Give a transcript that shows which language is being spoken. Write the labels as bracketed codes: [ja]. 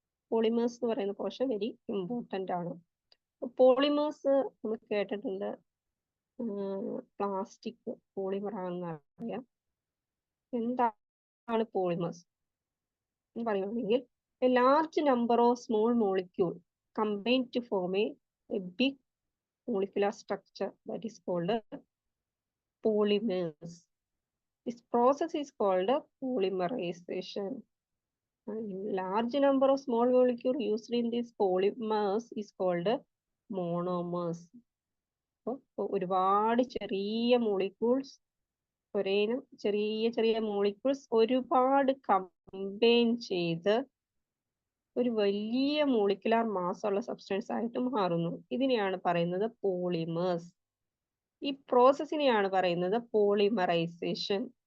[ml] Polymers എന്ന് പറയുന്ന portion very important ആണ്. പോളിമേഴ്സ് നമ്മൾ കേട്ടിട്ടുണ്ട്, പ്ലാസ്റ്റിക് പോളിമർ ആണെന്ന് അറിയാം. എന്താണ് പോളിമേഴ്സ് എന്ന് പറയുകയാണെങ്കിൽ [en] A large number of small molecule combine to form a big molecular structure that is called polymers. This process is called polymerization. Large number of small molecules used in this polymers is called monomers. [ml] ഒരുപാട് ചെറിയ molecules ഒരേനും ചെറിയ molecules ഒരുപാട് combine ചെയ്ത് ഒരു വലിയ molecular mass ഉള്ള substance ആയിട്ട് മാറുന്നു. ഇതിനെയാണ് പറയുന്നത് പോളിമേഴ്സ്. ഈ പ്രോസസ്സിനെയാണ് പറയുന്നത് പോളിമറൈസേഷൻ.